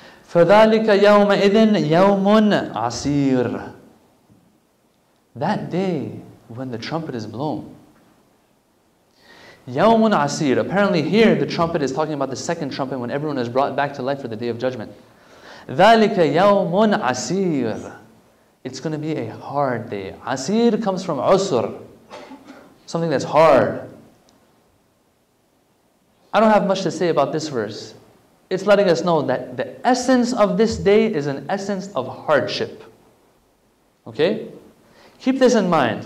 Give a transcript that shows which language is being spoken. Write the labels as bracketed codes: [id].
[ar] فَذَلِكَ يَوْمَئِذٍ يَوْمٌ عَسِيرٌ. [en] That day, when the trumpet is blown. [ar] Yawmun Asir. [en] Apparently here the trumpet is talking about the second trumpet when everyone is brought back to life for the day of judgment. [ar] ذَلِكَ يَوْمٌ Asir. [en] It's going to be a hard day. Asir comes from usr. Something that's hard. I don't have much to say about this verse. It's letting us know that the essence of this day is an essence of hardship. Okay? Keep this in mind.